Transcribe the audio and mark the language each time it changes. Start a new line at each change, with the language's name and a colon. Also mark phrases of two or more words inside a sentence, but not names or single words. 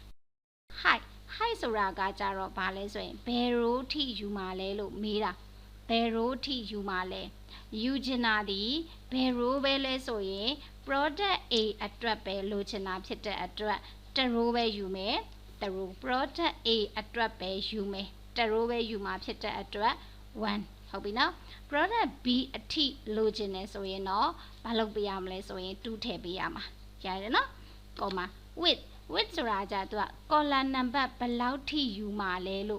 Burmese: height ဆိုတာကကြတော့ဘာလဲဆိုရင်ဘယ် row ထိယူမှာလဲလို့မေးတာဘယ် row ထိယူမှာလဲယူချင်တာဒီဘယ် row ပဲလဲဆိုရင် product A အတွက်ပဲလိုချင်တာဖြစ်တဲ့အတွက်တ row ပဲယူမယ်တ row product A အတွက်ပဲယူမယ်တ row ပဲယူမှာဖြစ်တဲ့အတွက်1ဟုတ်ပြီနော် product B အထိလိုချင်တယ်ဆိုရင်တော့မလုပ်ပေးရ မလဲဆိုရင်2ထည့်ပေးရမှာရတယ်နော်ကောမ width ဆိုတာကြသူက
English: column number
Burmese: ဘယ်လောက်ထိယူမှာလဲလို့